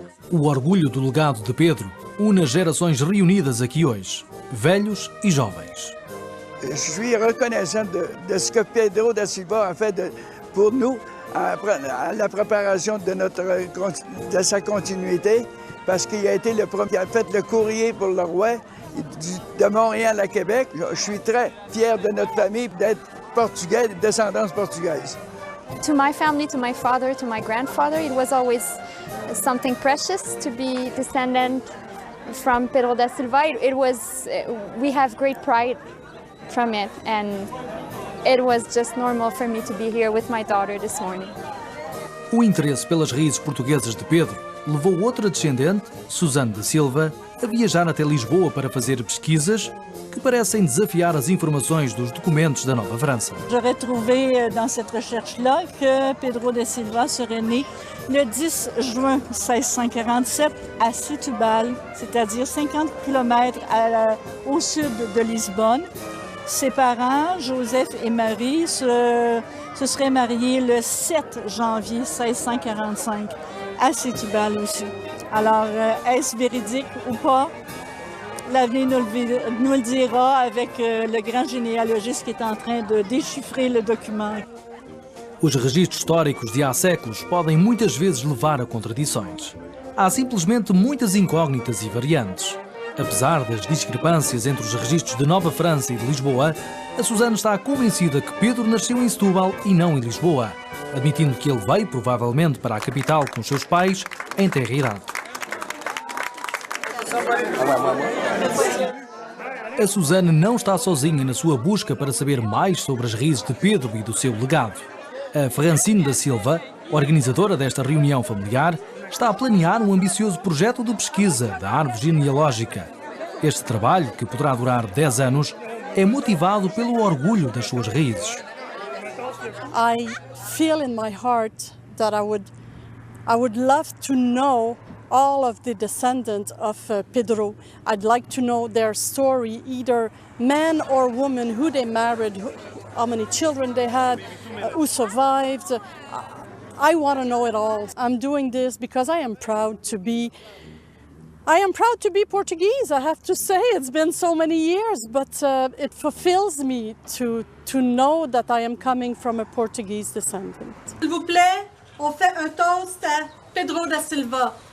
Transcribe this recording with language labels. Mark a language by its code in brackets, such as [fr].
[pt] O orgulho do legado de Pedro une as gerações reunidas aqui hoje, velhos e jovens. [fr] Je suis reconnaissant de ce que Pedro da Silva a fait pour nous à la préparation de sa continuité, parce qu'il a été le premier qui a fait le courrier pour le roi de Montréal à Québec. Je suis très fier de notre famille d'être portugais, de descendance portugaise. [en] To my family, to my father, to my grandfather, it was always something precious to be descendant from Pedro da Silva. We have great pride from it, and it was just normal for me to be here with my daughter this morning. [pt] O interesse pelas raízes portuguesas de Pedro levou outra descendente, Suzane da Silva, a viajar até Lisboa para fazer pesquisas que parecem desafiar as informações dos documentos da Nova França. [fr] J'aurais trouvé dans cette recherche-là que Pedro da Silva serait né le 10 juin 1647 à Setúbal, c'est-à-dire 50 km au sud de Lisbonne. Ses parents, Joseph et Marie, se seraient mariés le 7 janvier 1645 à Setúbal aussi. Alors, est-ce véridique ou pas? L'avenir nous le dira avec le grand généalogiste qui est en train de déchiffrer le document. [pt] Os registros históricos de há séculos podem muitas vezes levar a contradições. Há simplesmente muitas incógnitas e variantes. Apesar das discrepâncias entre os registros de Nova França e de Lisboa, a Suzane está convencida que Pedro nasceu em Setúbal e não em Lisboa, admitindo que ele veio provavelmente para a capital com os seus pais em tenra idade. A Suzane não está sozinha na sua busca para saber mais sobre as raízes de Pedro e do seu legado. A Francine da Silva, organizadora desta reunião familiar, está a planear um ambicioso projeto de pesquisa da árvore genealógica. Este trabalho, que poderá durar 10 anos, é motivado pelo orgulho das suas raízes. [en] I feel in my heart that I would love to know all of the descendants of Pedro. I'd like to know their story, either man or woman, who they married, how many children they had, who survived. I want to know it all. I'm doing this because I am proud to be Portuguese. I have to say, it's been so many years, but it fulfills me to know that I am coming from a Portuguese descendant. [fr] S'il vous plaît, on fait un toast à Pedro da Silva.